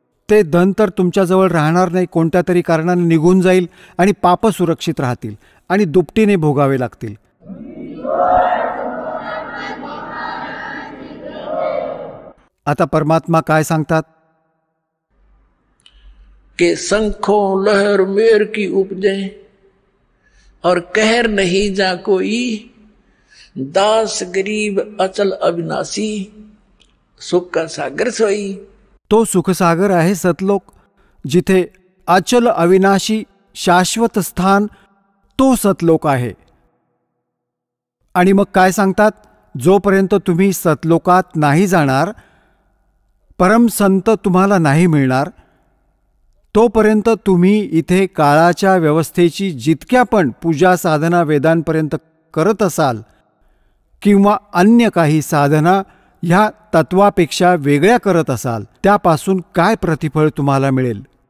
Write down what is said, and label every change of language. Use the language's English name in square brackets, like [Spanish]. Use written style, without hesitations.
[Marathi] ते धन तर तुमच्याजवळ राहणार नाही, कोणत्या तरी कारणाने निघून जाईल आणि पाप सुरक्षित राहतील आणि दुपटीने भोगावे लागतील. आता परमात्मा काय सांगतात? [Hindi] के शंखों लहर मेर की उपजे और कहर नहीं जा कोई, दास गरीब अचल अविनाशी, सुख का सागर सोई। [Marathi] तो सुखसागर आहे सतलोक, जिथे अचल अविनाशी शाश्वत स्थान तो सतलोक आहे. आणि मग काय सांगतात, जोपर्यंत तुम्ही सतलोकात नाही जाणार, परमसंत तुम्हाला नाही मिळणार, तोपर्यंत तुम्ही इथे काळाच्या व्यवस्थेची जितक्या पण पूजा साधना वेदांपर्यंत करत असाल किंवा अन्य काही साधना ह्या तत्वापेक्षा वेगळ्या करत असाल, त्यापासून काय प्रतिफळ तुम्हाला मिळेल?